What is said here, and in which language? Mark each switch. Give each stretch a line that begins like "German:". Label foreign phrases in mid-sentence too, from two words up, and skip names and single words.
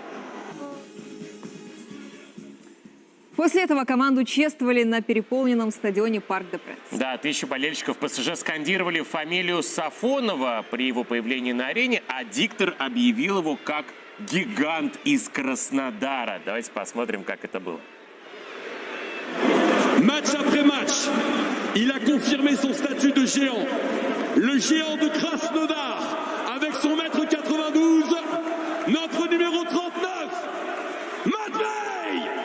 Russian: После этого команду чествовали на переполненном стадионе Парк де Пренс. Да, тысячи болельщиков ПСЖ скандировали фамилию Сафонова при его появлении на арене, а диктор объявил его как гигант из Краснодара. Давайте посмотрим, как это было.
French: Match après match, il a confirmé son statut de géant. Le géant de Krasnodar, avec son mètre 92, notre numéro 39, Matvei!